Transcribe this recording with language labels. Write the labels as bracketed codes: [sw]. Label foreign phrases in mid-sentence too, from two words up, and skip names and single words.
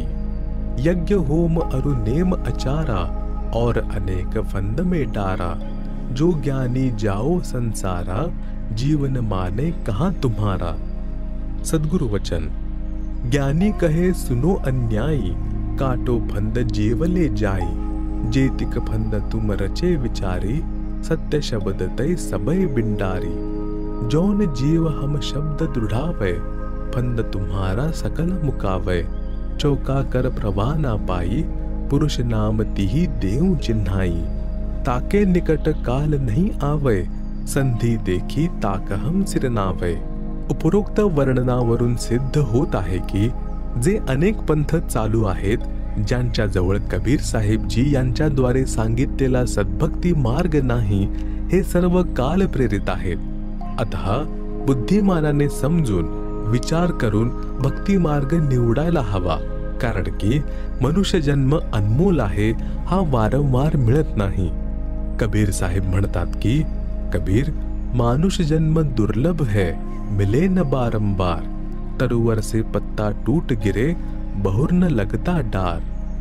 [hi] यज्ञ होम अरु नेम अचारा, और अनेक फंद में डारा. जो ज्ञानी जाओ संसारा, जीवन माने कहाँ तुम्हारा। सद्गुरु वचन। ज्ञानी कहे सुनो अन्यायी, काटो फंद जेवले जाई। जेतिक फंद तुम रचे विचारी, सत्य शब्द तय सबय बिंडारी। जौन जीव हम शब्द दृढ़ावे, फंद तुम्हारा सकल मुकावे। चौका कर प्रवाह ना पाई, पुरुष नाम तिही देऊ चिन्हाई। ताके निकट काल नहीं आवे, संधी देखी ताक हम सिर नावे। [mr] उपरोक्त वर्णनावरून सिद्ध होत आहे की जे अनेक पंथ चालू आहेत, ज्यांच्या जवळ कबीर साहेबजी यांच्याद्वारे सांगितलेला सद्भक्ती मार्ग नाही, हे सर्व काल प्रेरित आहेत। अतः बुद्धिमानाने समजून विचार करून भक्ती मार्ग निवडायला हवा, कारण की मनुष्य जन्म अनमोल आहे, हा वारंवार मिळत नाही। कबीर साहेब म्हणतात की कबीर, [hi] मानुष जन्म दुर्लभ है, मिले न बारंबार। तरुवर से पत्ता टूट गिरे, बहुर न लगता डार।